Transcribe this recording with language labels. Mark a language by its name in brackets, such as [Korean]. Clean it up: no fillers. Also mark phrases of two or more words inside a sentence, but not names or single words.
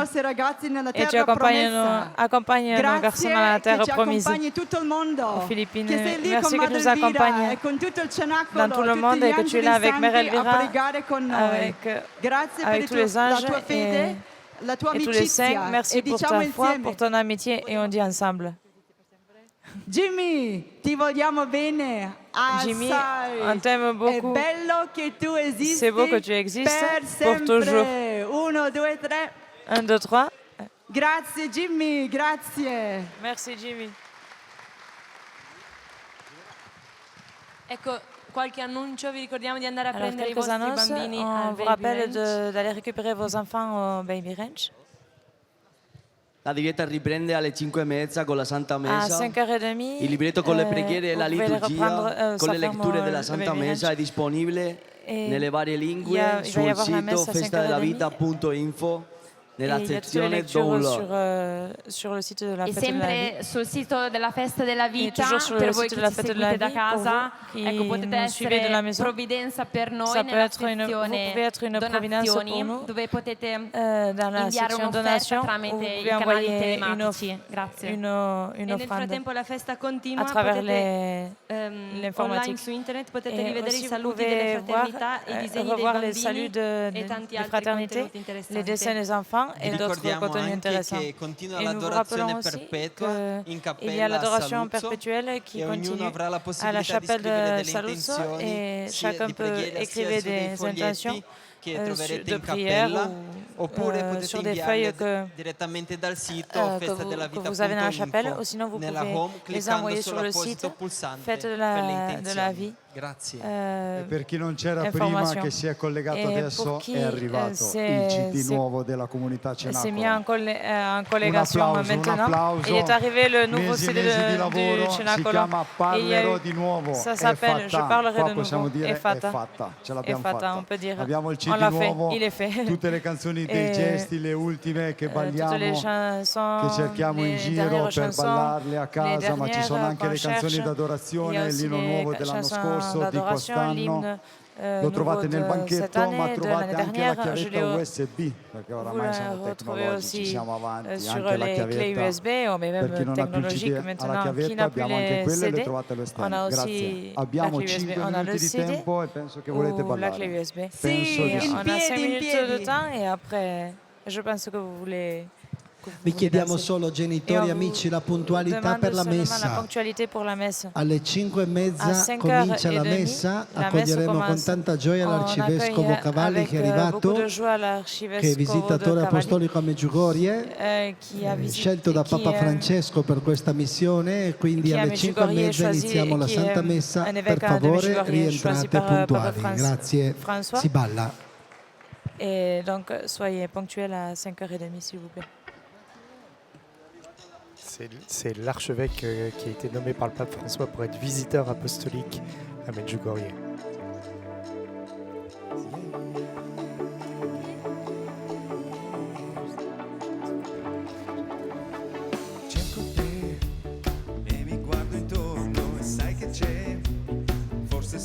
[French] Et tu accompagnes nos garçons dans la terre promise aux Philippines. Merci que tu nous accompagnes dans tout le monde et que tu es là avec Mère Elvira, avec tous les anges et tous les saints. Merci pour ta foi, pour ton amitié et on dit ensemble. [Italian] Jimmy, ti vogliamo bene. [French] Jimmy, on t'aime beaucoup. C'est beau que tu existes pour toujours. 1, 2, 3. 1, 2, 3. [Italian] Grazie Jimmy, grazie. [French] Merci Jimmy. [Italian] Ecco, qualche annuncio, vi ricordiamo di andare a prendere i [French] quelques [Italian] vostri [French] annonces, [Italian] bambini [French] on [Italian] al [French] vous [Italian] Baby [French] rappelle [Italian] Ranch. [French] d'aller récupérer vos enfants au Baby Ranch. [Italian] La diretta riprende alle 5:30 con la Santa Messa. [French] À 5h30, [Italian] Il libretto con le preghiere e la [French] vous pouvez [Italian] liturgia con [French] ça [Italian] le letture [French] ferme [Italian] della [French] le [Italian] Santa [French] Baby [Italian] Messa [French] Ranch. [Italian] è disponibile nelle varie lingue [French] il va y [Italian] sul [French] avoir la messe [Italian] sito [French] à [Italian] festadelavita.info nella [French] Et il y a toutes les [Italian] sezione [French] lectures [Italian] download. [French] sur le site de la [Italian] E [French] fête de la vie. [Italian] sempre sul sito della Festa della Vita, [French] toujours sur [Italian] per [French] le [Italian] voi [French] site [Italian] che [French] de la [Italian] ci [French] Fête de la [Italian] seguite da [French] Vie, pour [Italian] casa, [French] vous qui [Italian] ecco, potete [French] nous suivez de la [Italian] essere [French] maison. [Italian] provvidenza per noi [French] Ça peut [Italian] nella [French] être vous [Italian] sezione [French] pouvez être une providence pour [Italian] donazioni, [French] nous [Italian] dove potete [French] dans la [Italian] inviare [French] section [Italian] un'offerta [French] donation où [Italian] tramite [French] vous [Italian] i [French] pouvez [Italian] canali [French] envoyer [Italian] telematici. Grazie. [French] une [Italian] E nel [French] offrande [Italian] frattempo la festa continua, [French] à travers [Italian] potete [French] l'informatique. [Italian] online su internet potete [French] Et [Italian] rivedere [French] aussi, [Italian] i [French] vous [Italian] saluti delle [French] pouvez voir, [Italian] fraternità, i disegni dei [French] revoir les [Italian] bambini [French] saluts [Italian] e tanti [French] des [Italian] altri [French] fraternités, [Italian] contenuti interessanti. [French] les dessins des enfants et d'autres [Italian] ricordiamo [French] contenus [Italian] anche [French] intéressants. [Italian] che continua [French] Et nous vous [Italian] l'adorazione [French] rappelons aussi [Italian] perpetua in [French] qu'il y a [Italian] cappella a [French] l'adoration [Italian] Saluzzo [French] perpétuelle qui [Italian] e ognuno [French] continue [Italian] avrà la [French] à la [Italian] possibilità di [French] chapelle [Italian] scrivere [French] de [Italian] delle [French] Saluzzo [Italian] intenzioni [French] et [Italian] sia [French] chacun [Italian] di [French] peut [Italian] preghiera [French] écrire [Italian] sia su dei [French] des intentions [Italian] foglietti [French] de prière ou sur des feuilles que vous avez dans la chapelle, ou sinon vous pouvez les envoyer sur le site Fête de la vie. [Italian] E per chi non c'era prima, che si è collegato adesso, è arrivato il CD nuovo della comunità Cenacolo. [French] C'est mis en collégation maintenant. Il est arrivé le nouveau CD du Cenacolo. Ça s'appelle Je parlerai de nouveau. [Italian] È fatta. Ce l'abbiamo fatta. [French] On peut dire. [Italian] Abbiamo il CD [French] on l'a [Italian] nuovo, [French] fait. Il est fait. [Italian] tutte le canzoni dei gesti, le ultime che balliamo, che cerchiamo in giro per ballarle a casa, ma ci sono anche le canzoni d'adorazione, l'inno nuovo dell'anno scorso, di quest'anno. Lo trovate nel banchetto, ma trovate anche la chiavetta USB, perché oramai siamo tecnologici, siamo avanti, anche la chiavetta. Per chi non ha più il CD alla chiavetta, abbiamo anche quelle e le trovate allo stand. Grazie. Abbiamo 5 minuti di tempo e penso che volete ballare. Sì, [French] on a 5 minutes de temps et après, je pense que vous voulez... [Italian] Vi chiediamo solo, genitori e amici, la puntualità per la messa. Alle 5:30 comincia la messa, accoglieremo con tanta gioia l'Arcivescovo Cavalli che è arrivato, che è visitatore apostolico a Medjugorje, scelto da Papa Francesco per questa missione, e quindi alle 5:30 iniziamo la Santa Messa. Per favore rientrate puntuali. Grazie, si balla. [French] Et donc soyez ponctuels à 5h30 s'il vous plaît. C'est l'archevêque qui a été nommé par le pape François pour être visiteur apostolique à Medjugorje. [Italian] Cerco te e mi guardo intorno e sai che c'è, forse è